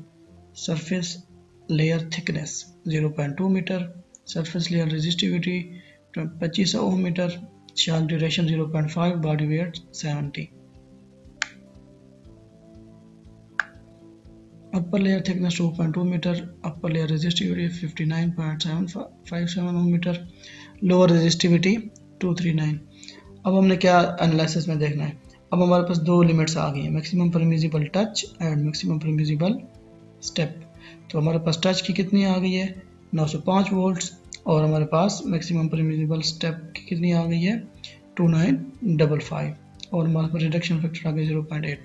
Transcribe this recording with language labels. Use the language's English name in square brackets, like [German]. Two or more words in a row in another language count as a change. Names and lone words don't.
[English] surface layer thickness 0.2 meter, surface layer resistivity 2500 ohm meter, shock duration 0.5, body weight 70. upper layer thickness 2.2 meter, upper layer resistivity 59.757 ohm meter, lower resistivity 239. [Urdu] اب ہم نے کیا انالیسس میں دیکھنا ہے. اب ہمارے پاس دو لیمٹس آ گئی ہیں, [English] maximum permissible touch and maximum permissible step. [Urdu] تو ہمارے پاس ٹچ کی کتنی آ گئی ہے 905 وولٹس, اور ہمارے پاس [English] maximum permissible step [Urdu] کی کتنی آ گئی ہے 2955, اور ہمارے پاس [English] reduction factor [Urdu] آ گئی 0.82.